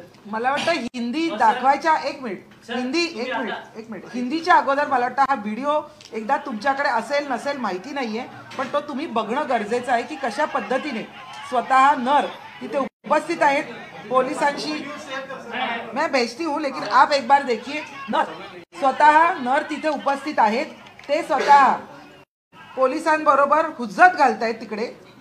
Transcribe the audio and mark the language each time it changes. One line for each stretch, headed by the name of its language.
Marathi: मला वाटतं हिंदी दाखवायच्या एक मिनिट हिंदीच्या अगोदर मला वाटतं हा व्हिडिओ एकदा तुमच्याकडे असेल नसेल माहिती नाहीये, पण तो तुम्ही बघणं गरजेचं आहे की कशा पद्धतीने स्वतः नर तिथे उपस्थित आहेत पोलिसांशी.
Hindi: मैं भेजती हूँ लेकिन आप एक बार देखिए.
Marathi: स्वतः नर तिथे उपस्थित आहेत, ते स्वतः पोलिसांबरोबर हुज्जत घालतायत तिकडे.